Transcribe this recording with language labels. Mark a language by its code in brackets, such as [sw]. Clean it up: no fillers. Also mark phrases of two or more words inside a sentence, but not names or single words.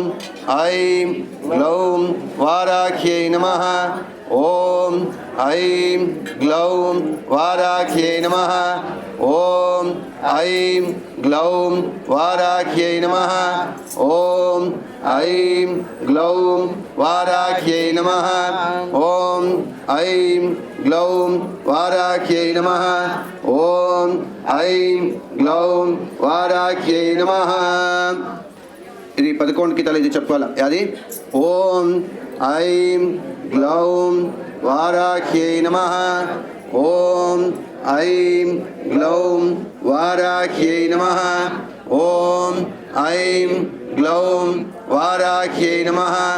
[sa] ऐं ग्लौं वाराह्यै नमः ओं ऐं ग्लौं वाराह्यै नमः ओं ऐं ग्लौं वाराह्यै नमः ओं ऐं ग्लौं वाराह्यै नमः ओं ऐं ग्लौं वाराह्यै नमः ओं ऐं ग्लौं वाराह्यै नमः [te] ఇది 11కి తల ఇది చెప్పాలా అది [sa] ओं ऐं ग्लौं वाराह्यै नमः ओं ऐं ग्लौं वाराह्यै नमः ओं ऐं ग्लौं वाराह्यै नमः